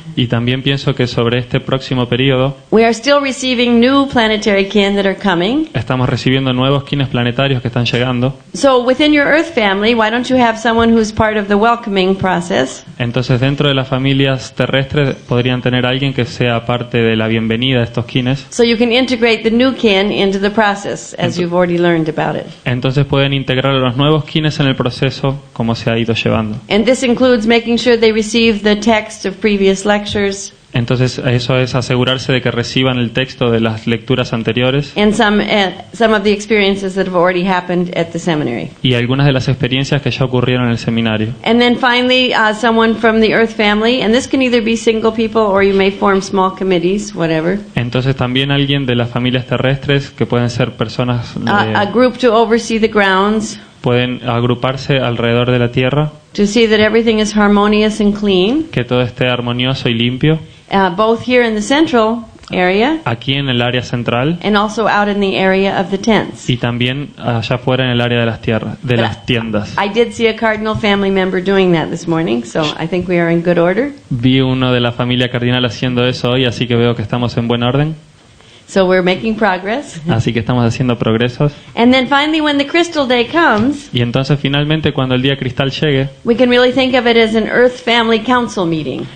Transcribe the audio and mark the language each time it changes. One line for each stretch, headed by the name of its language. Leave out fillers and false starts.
Spanish: Y también pienso que sobre este próximo periodo
English: we are still receiving new planetary kin that are coming.
Spanish: estamos recibiendo nuevos kines planetarios que están llegando.
English: So within your Earth family, why don't you have someone who's part of the welcoming process?
Spanish: Entonces dentro de las familias terrestres podrían tener alguien que sea parte de la bienvenida a estos kines.
English: So you can integrate the new kin into the process, as you've already learned about it.
Spanish: Entonces pueden integrar a los nuevos kines en el proceso como se ha ido llevando.
English: And this includes making sure they receive the text of previous lectures
Spanish: Entonces eso es asegurarse de que reciban el texto de las lecturas anteriores
English: and some of the experiences that have already happened at the seminary.
Spanish: y algunas de las experiencias que ya ocurrieron en el seminario.
English: And then finally, someone from the Earth family, and this can either be single people or you may form small committees, whatever.
Spanish: Entonces también alguien de las familias terrestres, que pueden ser personas
English: A group to oversee the grounds,
Spanish: pueden agruparse alrededor de la Tierra,
English: to see that everything is harmonious and clean,
Spanish: que todo esté armonioso y limpio,
English: both here in the central area
Spanish: aquí en el área central
English: and also out in the area of the tents.
Spanish: y también allá afuera en el área de las tierras, de las tiendas.
English: I did see a cardinal family member doing that this morning, so I think we are in good order.
Spanish: Vi uno de la familia cardinal haciendo eso hoy, así que veo que estamos en buen orden,
English: So we're making progress.
Spanish: así que estamos haciendo progresos.
English: And then finally, when the crystal day comes,
Spanish: Y entonces finalmente cuando el día cristal llegue,
English: we can really think of it as an Earth Family Council meeting.